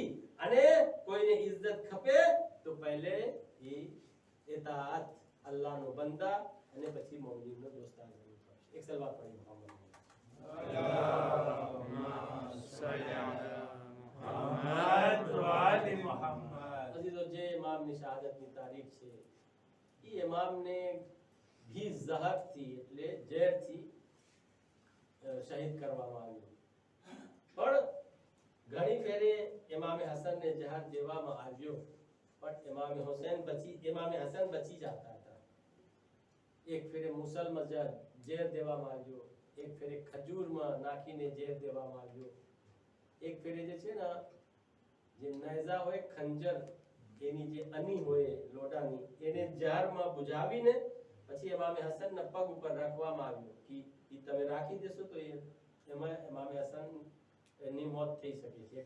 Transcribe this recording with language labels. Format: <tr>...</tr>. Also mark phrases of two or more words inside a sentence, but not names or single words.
<gu>અને કોઈને ઇજ્જત ખપે તો પહેલે એ ઇતાઅત, અલ્લાહનો બંદા અને પછી મોમિનનો દોસ્તાર બનવું પડશે. એક સલવાત પઢી મોહમ્મદ.</gu> <ar>اللهم صل على محمد وآل محمد.</ar> <gu>અજીઝો, જે ઇમામની શહાદતની તારીખ છે એ ઇમામને</gu> <hi>भी ज़हर थी</hi> <gu>એટલે ઝેરથી શહીદ કરવામાં આવ્યો. પણ ઘણી ફેરે ઇમામ હસનને ઝહર દેવામાં આવ્યો, પણ ઇમામ હસન બચી જતા હતા. એક ફેરે મુસલમાં ઝેર દેવામાં આવ્યો, એક ફેરે ખજૂરમાં નાખીને ઝેર દેવામાં આવ્યો, એક ફેરે જે છે ને જે નેઝા હોય ખંજર એની જે અની હોય લોડાની એને ઝારમાં બુજાવીને પછી ઇમામ હસનના પગ ઉપર રાખવામાં આવ્યો કે ઈ તમે રાખી દેશો તો એમાં ઇમામ હસન ની મોત થઈ શકે છે.</gu>